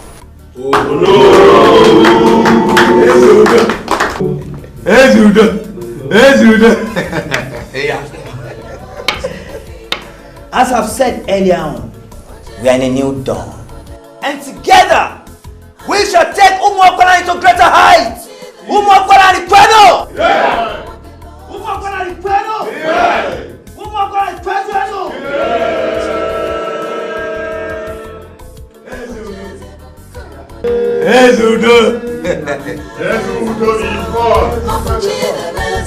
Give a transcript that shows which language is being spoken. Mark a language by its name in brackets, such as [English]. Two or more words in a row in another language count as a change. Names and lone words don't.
[English] As I've said earlier on, we are in a new dawn. And together, we shall take Umuakwalari to greater heights. [Igbo] Umuakwalari kwenu! Umuakwalari kwenu! Umuakwalari kwenu! [English] Ezeudo is born.